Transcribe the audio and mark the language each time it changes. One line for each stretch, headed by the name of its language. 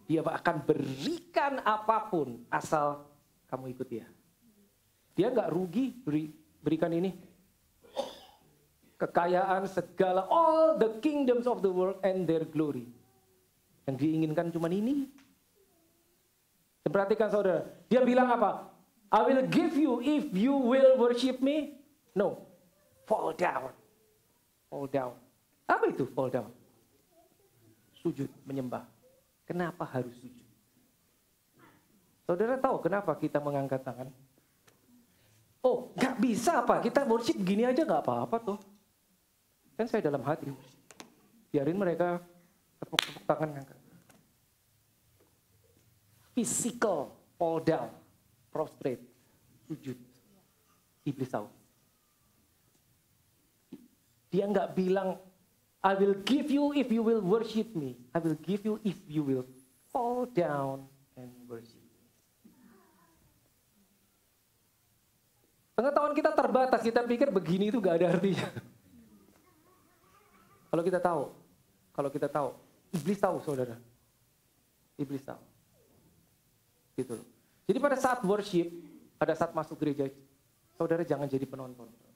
Indonesian: Dia akan berikan apapun asal kamu ikut dia. Dia nggak rugi berikan ini. Kekayaan segala,
English: all the kingdoms of the world and their glory.
Indonesian: Yang diinginkan cuma ini. Dan perhatikan saudara. Dia bilang apa?
English: I will give you if you will worship me. No. Fall down. Fall down.
Indonesian: Apa itu
English: fall down?
Indonesian: Sujud, menyembah. Kenapa harus sujud? Saudara tahu kenapa kita mengangkat tangan? Oh, nggak bisa apa? Kita worship gini aja nggak apa-apa tuh. Kan saya dalam hati. Biarin mereka tepuk-tepuk tangan ngangkat.
English: Physical fall down. Prostrate,
Indonesian: sujud. Iblis tahu. Dia nggak bilang,
English: I will give you if you will worship me. I will give you if you will fall down and worship.
Indonesian: Pengetahuan kita terbatas, kita pikir begini itu nggak ada artinya. Kalau kita tahu, iblis tahu saudara. Iblis tahu. Gitu loh. Jadi pada saat worship, pada saat masuk gereja, saudara jangan jadi penonton.